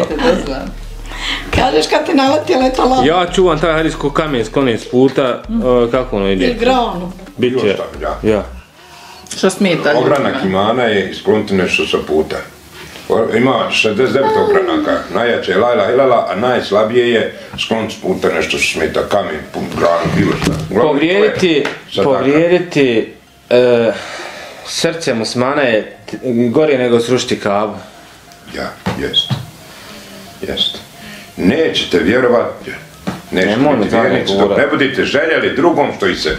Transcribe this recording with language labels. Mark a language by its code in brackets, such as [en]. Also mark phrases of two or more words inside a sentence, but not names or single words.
[bs] Kažeš kad te naleti letala. Ja čuvam taj hadis ko kamen skloni s puta, kako ono ide? I granu. Biće, ja. Što smeta? Ogranak imana je iskloniti nešto sa puta. Ima 69 ogranaka, najjače je [ar] لا إله إلا الله, [bs] a najslabije je skloniti s puta nešto što smeta, kamen, granu, bilo šta. Povrijediti srce muslimana je gore nego srušiti Kabu. Ja, jest. Nećete vjerovati, nećete biti vjernici dok ne budete željeli drugom što i sebi.